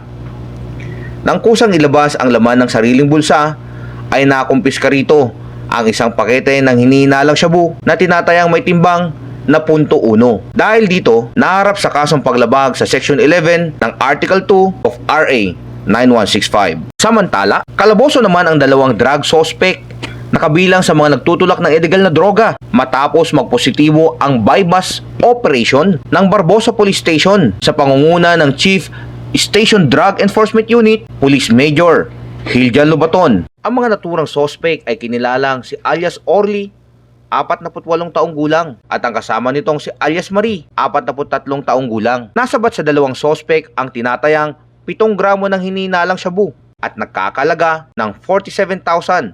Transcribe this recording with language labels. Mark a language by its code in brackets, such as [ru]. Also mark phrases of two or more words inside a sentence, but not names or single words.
[tl] Nang kusang ilabas ang laman ng sariling bulsa, ay nakumpiska rito ang isang pakete ng hinihinalang shabu na tinatayang may timbang na .1. Dahil dito, naharap sa kasong paglabag sa Section 11 ng Article 2 of RA 9165. Samantala, kalaboso naman ang dalawang [en] drug suspect [tl] na kabilang sa mga nagtutulak ng illegal na droga matapos magpositibo ang [en] bypass operation [tl] ng Barbosa Police Station sa pangunguna ng Chief Station Drug Enforcement Unit, Police Major Hiljan Lubaton. Ang mga naturang suspect ay kinilalang si alias Orly, 48 taong gulang, at ang kasama nitong si alias Marie, 43 taong gulang. Nasabat sa dalawang suspect ang tinatayang 7 gramo ng hinihinalang shabu at nagkakalaga ng 47,600.